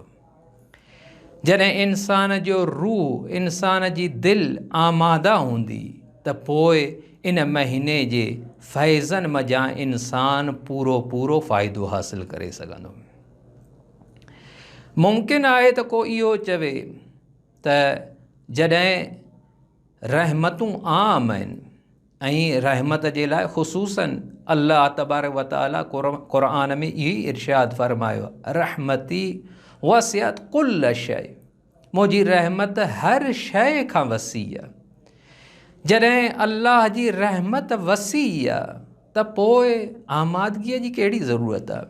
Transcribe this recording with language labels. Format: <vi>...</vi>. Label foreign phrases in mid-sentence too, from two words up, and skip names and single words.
<sd>जॾहिं इंसान जो रूह, इंसान जी दिलि आमादा हूंदी त पोइ इन महीने जे फैज़नि मज़ा इंसान पूरो पूरो फ़ाइदो हासिल करे सघंदो। मुमकिन आहे त को इहो चवे त जॾहिं रहमतूं आम आहिनि ऐं रहमत जे लाइ ख़ुसूसन</sd> <ar>الله تبارك وتعالى</ar> <sd>क़ुरान में इहो ई इरशाद फ़रमायो,</sd> <ar>رحمتي وسعت كل شيء,</ar> <sd>मुंहिंजी रहमत हर शइ खां वसी आहे। जॾहिं अल्लाह जी रहमत वसी आहे त पोइ आमादगीअ जी कहिड़ी ज़रूरत आहे।</sd>